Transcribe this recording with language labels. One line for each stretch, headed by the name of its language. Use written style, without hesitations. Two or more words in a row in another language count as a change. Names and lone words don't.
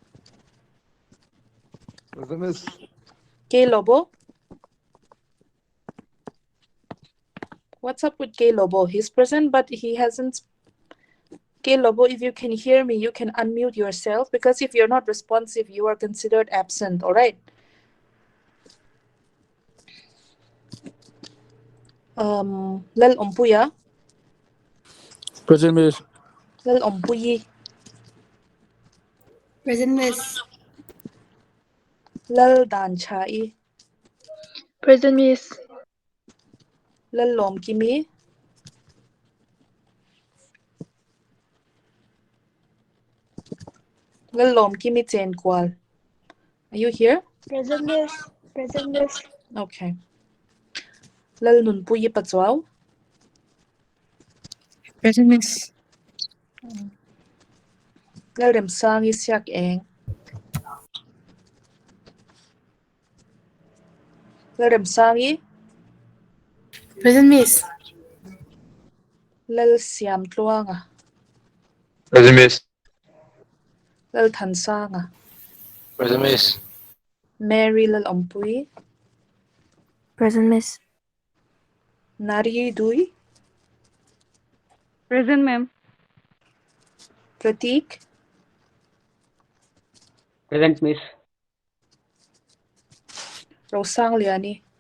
English: Present, miss. K Lobo. What's up with K Lobo? He's present, but he hasn't. K Lobo, if you can hear me, you can unmute yourself because if you're not responsive, you are considered absent. All right. Lal Ompuya, Present, Miss. Lal Ompuyi, Present, Miss. Lal Dan Chai, Present, miss. Lal Lom Kimi, Lal Lom Kimi Chen Kwal. Are you here? Present miss. Present miss. Okay. Lal Nun Puyi Patswao, Present, Miss. Lal Rem Sang Isyak Eng, Lal Ramsangi. Present, Miss. Lal Siam Tluanga. Present, Miss. Lal Thansanga. Present, Miss. Mary Lal Ompui. Present, Miss. Nari Dui. Present, ma'am. Pratik. Present, Miss. Rosang Liani.